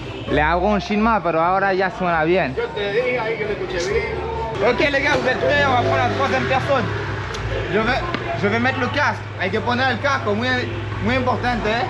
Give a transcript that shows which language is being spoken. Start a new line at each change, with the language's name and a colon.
Spanish: Le hago un chin más, pero ahora ya suena bien. Yo te dije ahí que le escuché bien.
French: Ok les gars, vous êtes prêts? On va prendre la troisième personne. Je vais mettre le casque.
Spanish: Hay que poner el casco, muy importante, ¿eh?